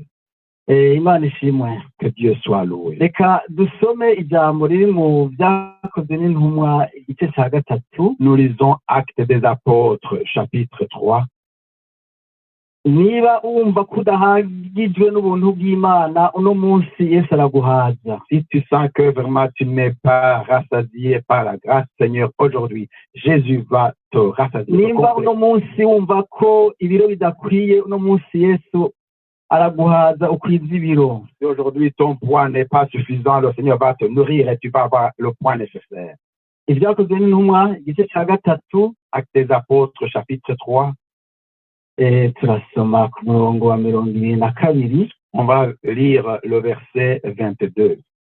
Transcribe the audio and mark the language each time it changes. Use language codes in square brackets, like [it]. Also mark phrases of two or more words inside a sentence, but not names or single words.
[rw] Imana ishimwe. [fr] Que Dieu soit loué. [rw] reka dusome ijambo riri mu byakozwe n'intumwa igice cya gatatu. [fr] Nous lisons Actes des Apôtres chapitre 3. [rw] niba wumva ko udahagijwe n'ubuntu bw'Imana uno munsi Yesu araguhaza. [fr] Si tu sens que vraiment tu n'es pas rassasié par la grâce Seigneur aujourd'hui, Jésus va te rassasier. [rw] nimba uno munsi wumva ko ibiro bidakwiye uno munsi Yesu araguhaza ukwiza ibiro. [fr] Si aujourd'hui ton poids n'est pas suffisant, le Seigneur va te nourrir et tu vas avoir le poids nécessaire. [rw] ibyakozwe n'intumwa igice cya gatatu. [fr] Actes des Apôtres chapitre 3. [rw] turasoma ku murongo wa 22. [fr] On va lire le verset 22.